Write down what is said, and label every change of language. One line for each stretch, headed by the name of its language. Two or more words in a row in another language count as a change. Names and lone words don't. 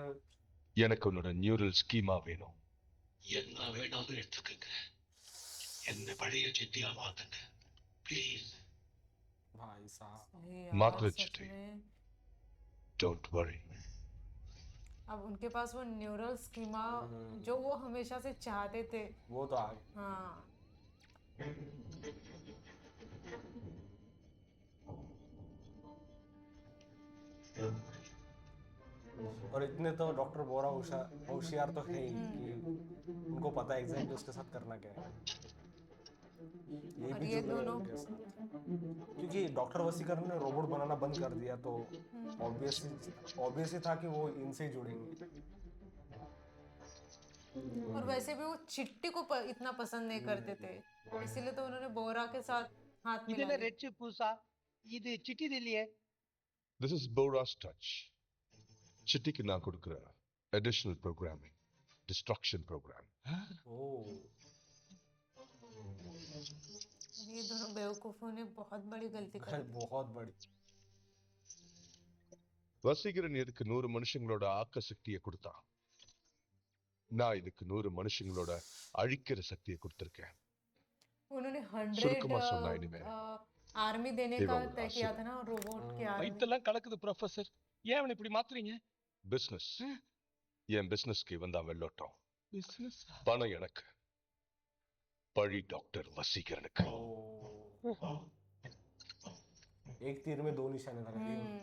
Tamil: எனக்கு உன்னோட
English: neural schema
Tamil: வேணும். என்ன வேணாலும் எடுத்துக்கங்க, என்ன பழைய சித்தியா மாத்துங்க ப்ளீஸ்.
Hindi: भाई साहब अरे यार, मात्र सच चिट्ठी। में।
English: Don't worry.
Hindi: अब उनके पास वो
English: neural schema
Hindi: जो वो हमेशा से चाहते थे। वो तो आ गया। हाँ, और इतने तो डॉक्टर बोरा होशियार तो है ही कि उनको पता है एग्जैक्टली उसके साथ करना क्या है। ये और भी ये जुड़ रहे हैं दोनों उनके साथ। क्योंकि डॉक्टर वसीकरण ने रोबोट बनाना बंद कर दिया तो ऑब्वियसली था कि वो इनसे ही जुड़ेंगे। और वैसे भी वो चिट्टी को इतना पसंद नहीं करते थे, इसीलिए तो उन्होंने बोरा के साथ हाथ
Tamil: இது
Hindi: मिला
Tamil: என்ன
Hindi: लिया।
Tamil: ரெட் பூசா? இது சிட்டி இல்லையே.
English: This is Bora's touch.
Tamil: சிட்டிக்கு நான் கொடுக்குற
English: additional programming, destruction program.
Hindi: ओह, ये दोनों बेवकूफों ने बहुत बड़ी गलती कर दी। बहुत बड़ी।
Tamil: வசீகரன் இதுக்கு 100 மனுஷங்களோட ஆக்க சக்தியை கொடுத்தான். நான் இதுக்கு 100 மனுஷங்களோட அழிக்கிற சக்தியை கொடுத்திருக்கேன்.
Hindi: उन्होंने
Tamil: சுருக்கமா சொன்னா 100 இனிமே
Hindi: आर्मी देने का
Tamil: இவங்க
Hindi: तय किया
Tamil: ஆசை.
Hindi: था ना, रोबोट की आर्मी।
Tamil: வயித்தெல்லாம் கலக்குது ப்ரொஃபசர். ஏன் அவனை இப்படி மாத்துறீங்க? பிசினஸ். என் பிசினஸ்க்கு இவன் தான் வெள்ளோட்டம். பிசினஸ். பணம் எனக்கு, பழி டாக்டர் வசீகரனுக்கு.
Hindi: ओह, एक तीर में दो निशाने लगा दिए।